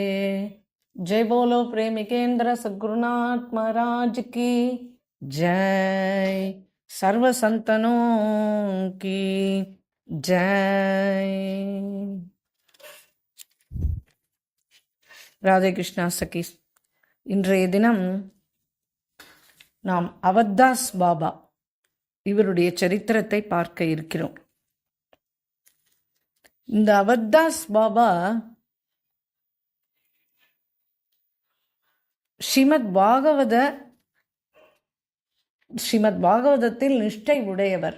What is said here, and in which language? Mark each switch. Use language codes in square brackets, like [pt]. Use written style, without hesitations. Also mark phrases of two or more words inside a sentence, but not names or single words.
[hi] जय बोलो प्रेमिकेंद्र सद्गुरुनाथ महाराज की जय। सर्व संतनों की जय। राधे कृष्णा सखी। [ta] இன்றைய தினம் நாம் அவத்தாஸ் பாபா இவருடைய சரித்திரத்தை பார்க்க இருக்கிறோம். இந்த அவத்தாஸ் பாபா ஸ்ரீமத் பாகவதத்தில் நிஷ்டை உடையவர்.